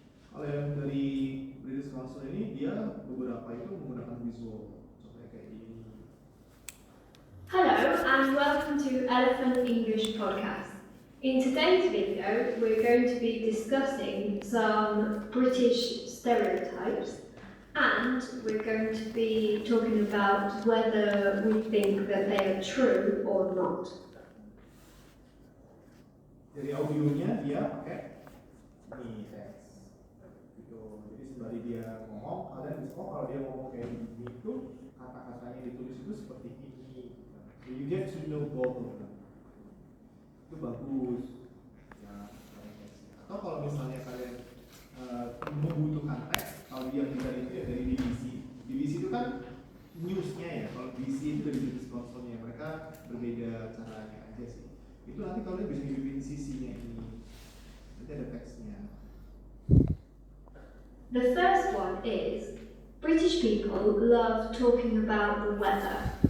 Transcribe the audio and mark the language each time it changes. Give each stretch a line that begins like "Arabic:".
Indonesian: Kalau yang dari British Council ini dia beberapa itu menggunakan visual, contohnya kayak ini.
English: Hello and welcome to Elephant English Podcast. In today's video, we're going to be discussing some British stereotypes and we're going to be talking about whether we think that they are true or not.
Indonesian: Dari audionya dia pakai ini teks gitu. Jadi sembari dia ngomong, kalian bisa kalau dia ngomong kayak gini itu kata-katanya ditulis itu seperti ini.
English: So you get to know both of them.
Indonesian: Itu bagus. Ya, atau kalau misalnya kalian membutuhkan teks, kalau dia bisa itu ya dari BBC. BBC itu kan newsnya ya. Kalau BBC itu dari British Council-nya, mereka berbeda caranya aja sih. Itu nanti kalian bisa hidupin sisinya ini. Nanti ada teksnya.
English: The first one is British people love talking about the weather.